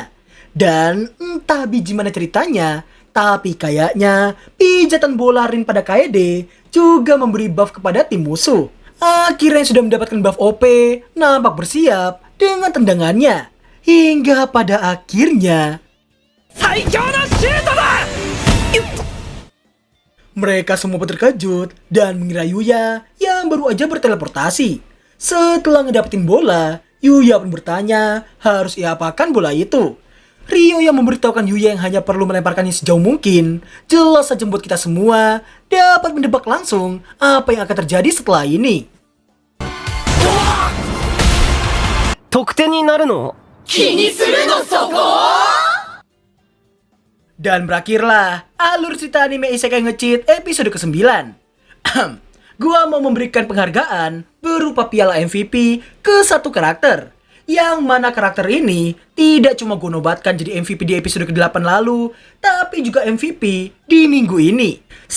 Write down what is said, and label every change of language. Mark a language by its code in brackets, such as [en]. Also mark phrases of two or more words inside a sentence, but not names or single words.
[id] Dan entah biji mana ceritanya, tapi kayaknya pijatan bola Rin pada Kaede juga memberi buff kepada tim musuh. Akira yang sudah mendapatkan [en] buff OP [id] nampak bersiap dengan tendangannya. Hingga pada akhirnya, [ja] 最強のシュートだ。 [id] mereka semua terkejut dan mengira Yuya yang baru aja berteleportasi. Setelah ngedapetin bola, Yuya pun bertanya harus ia apakan bola itu. Ryo yang memberitahukan Yuya yang hanya perlu melemparkannya sejauh mungkin, jelas saja membuat kita semua dapat mendebak langsung apa yang akan terjadi setelah ini. [ja] 得点になるの？ [id] Dan berakhirlah alur cerita anime Isekai Nge-cheat episode ke-9. Gua mau memberikan penghargaan berupa piala MVP ke satu karakter. Yang mana karakter ini tidak cuma gue nobatkan jadi MVP di episode ke-8 lalu, tapi juga MVP di minggu ini.